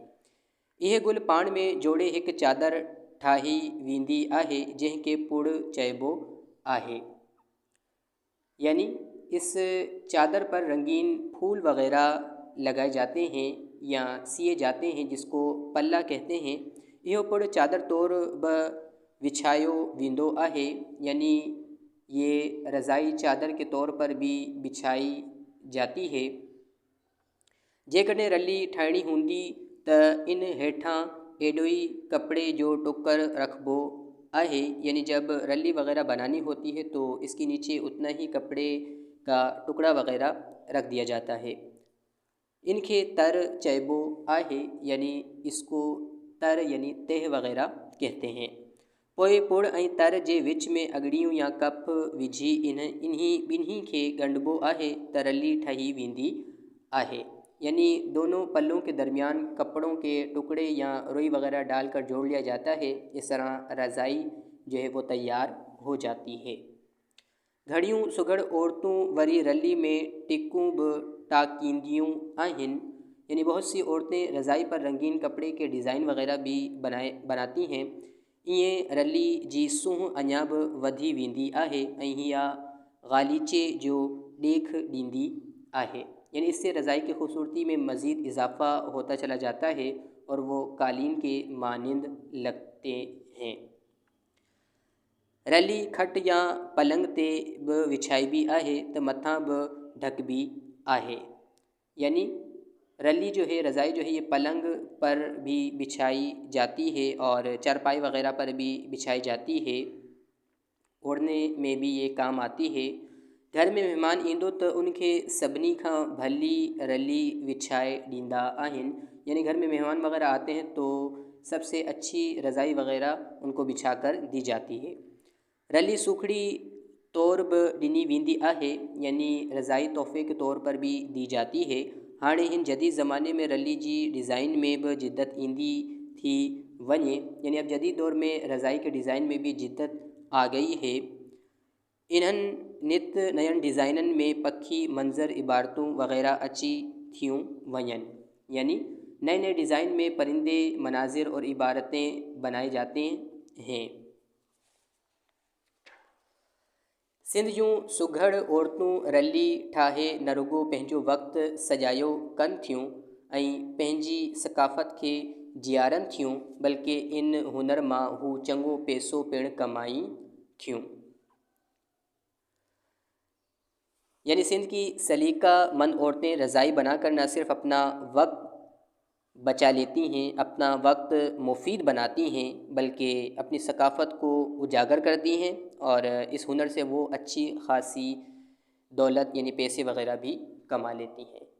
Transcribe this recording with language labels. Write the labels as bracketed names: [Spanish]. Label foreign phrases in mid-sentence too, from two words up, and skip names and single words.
[Sindhi] यह गुल पाण में जोड़े हिकु चादर ठाही वेंदी आहे, जंहिंखे पुड़ चइबो आहे। [Urdu] یعنی اس چادر پر رنگین پھول وغیرہ لگائے جاتے ہیں یا سیے جاتے ہیں، جس کو پلہ کہتے ہیں. [Sindhi] इहो पिणु चादर तौर ब विछायो वेंदो आहे, [Urdu] یعنی یہ رضائی چادر کے طور پر بھی بچھائی جاتی ہے. [Sindhi] जेकॾहिं रली ठाहिणी हूंदी त इन हेठां एॾो ई कपड़े जो टुकर रखबो आहे, [Urdu] یعنی جب رلی وغیرہ بنانی ہوتی ہے تو اس کے نیچے اتنا ہی کپڑے کا ٹکڑا وغیرہ رکھ دیا جاتا ہے. [Sindhi] इनके तर चइबो आहे, [Urdu] یعنی اس کو تر یعنی تہ وغیرہ کہتے ہیں. [Sindhi] पोइ पुड़ ऐं तर जे विच में अगड़ियूं या कप विझी इन्ही ॿिन्ही खे ॻंढिबो आहे त रली ठही वेंदी आहे। [Urdu] یعنی دونوں پلوں کے درمیان کپڑوں کے ٹکڑے یا روئی وغیرہ ڈال کر جوڑ لیا جاتا ہے. اس طرح رضائی جو ہے وہ تیار ہو جاتی ہے. [Sindhi] घड़ियूं सुघड़ औरतूं वरी रली में टिकूं बि टाकींदियूं आहिनि, [Urdu] یعنی بہت سی عورتیں رضائی پر رنگین کپڑے کے ڈیزائن وغیرہ بھی بناتی ہیں. [Sindhi] ईअं रली जी सूंहुं अञा बि वधी वेंदी आहे ऐं हीअ ग़ालीचे जो ॾेख ॾींदी आहे, [Urdu] یعنی اس سے رضائی کی خوبصورتی میں مزید اضافہ ہوتا چلا جاتا ہے اور وہ قالین کے مانند لگتے ہیں. [Sindhi] रली खट या पलंग ते बि विछाइबी आहे त मथां बि ढकबी आहे, [Urdu] یعنی رلی جو ہے رضائی جو ہے یہ پلنگ پر بھی بچھائی جاتی ہے اور چارپائی وغیرہ پر بھی بچھائی جاتی ہے. اوڑھنے میں بھی یہ کام آتی ہے. [Sindhi] घर में मेहमान ईंदो तो उनके सभिनी खां भली रली विछाए ॾींदा आहिनि, [Urdu] یعنی گھر میں مہمان وغیرہ آتے ہیں تو سب سے اچھی رضائی وغیرہ ان کو بچھا کر دی جاتی ہے. [Sindhi] रली सूखड़ी तौर बि ॾिनी वेंदी आहे, [Urdu] یعنی رضائی تحفے کے طور پر بھی دی جاتی ہے. [Sindhi] हाणे हिन जदीद ज़माने में रली जी डिज़ाइन में भी जिद्दत ईंदी थी वञे, [Urdu] یعنی اب جدید دور میں رضائی کے ڈیزائن میں بھی جدت آ گئی ہے. [Sindhi] इन्हनि नित नयन डिज़ाइननि में पखी मंज़र इबारतूं वग़ैरह अची थियूं वञनि, [Urdu] یعنی نئے نئے ڈیزائن میں پرندے مناظر اور عبارتیں بنائے جاتے ہیں. [Sindhi] सिंध जूं सुघड़ औरतूं रली ठाहे न रुगो पंहिंजो वक़्तु सजायो कनि थियूं ऐं पंहिंजी सक़ाफ़त खे जियारनि थियूं, बल्कि इन हुनर मां हू चङो पैसो पिणु कमाई थियूं। [Urdu] یعنی سندھ کی سلیقہ مند عورتیں رضائی بنا کر نہ صرف اپنا وقت بچا لیتی ہیں، اپنا وقت مفید بناتی ہیں، بلکہ اپنی ثقافت کو اجاگر کرتی ہیں اور اس ہنر سے وہ اچھی خاصی دولت یعنی پیسے وغیرہ بھی کما لیتی ہیں.